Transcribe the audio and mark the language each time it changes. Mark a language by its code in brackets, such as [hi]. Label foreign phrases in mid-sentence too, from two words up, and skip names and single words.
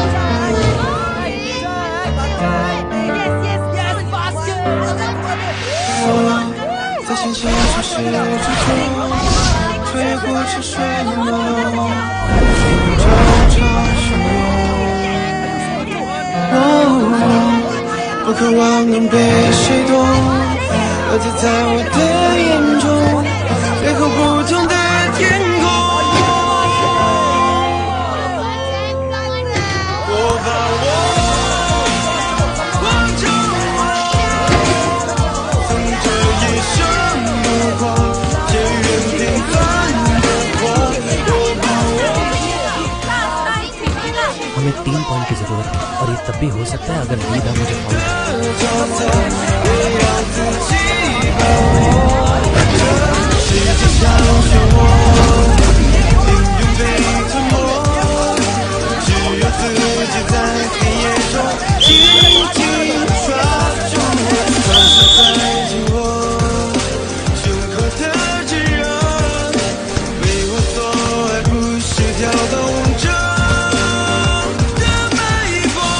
[en] Yes, yes, yes, basket. [zh] 我在心情潮湿之中，吹过车水马龙，寻找相拥。我渴望能被谁懂，而它在我的眼中，最后不同的天空。我把我望着我，从这一生目光，借缘平凡的我。我把 [hi] हमें 3 पॉइंट की जरूरत है और ये तब भी हो सकता है अगर लीडा मुझे फाउल करे। [zh] 角色也要自己把握，这世界上漩涡，命运被吞没，只有自己在黑夜中紧紧抓住我，放手在紧握，胸口的炙热，为我所爱，不是跳动着的脉搏。